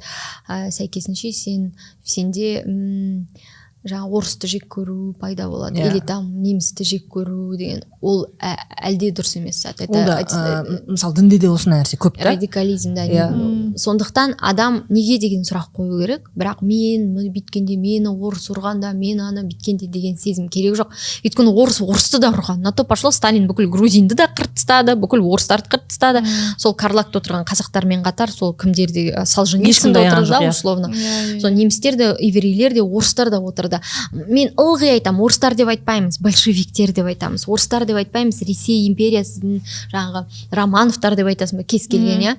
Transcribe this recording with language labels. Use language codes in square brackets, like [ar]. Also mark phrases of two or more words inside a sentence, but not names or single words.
[kk] Сәйкесінше сенде жаңа орысты жек көру пайда болады, [ru] или там [kk] немісті жек көру деген, ол әлде дұрыс емес. Мысалы дінде де осындай нәрсе көп та. Радикализмда. Сондықтан адам неге деген сұрақ қою керек, бірақ мен биткенде, мені орыс ұрғанда, мен аны биткенде деген сезім керек жоқ. Өйткені орысты да ұрған. [ru] На то пошло, [kk] Сталин бүкіл грузинді да қырып тастады, бүкіл орыстарды қырып тастады. Сол Карлакта отырған қазақтармен қатар сол кімдерде Солженицын да отырды да, условно. Сол немістер де, еврейлер де, орыстар да отырды. Мен ылғи айтам, орыстар деп айтпаймыз, большевиктер деп айтамыз. Орыстар деп айтпаймыз, Ресей империясының жаңағы Романовтар деп айтасың ба, кез келген, иә.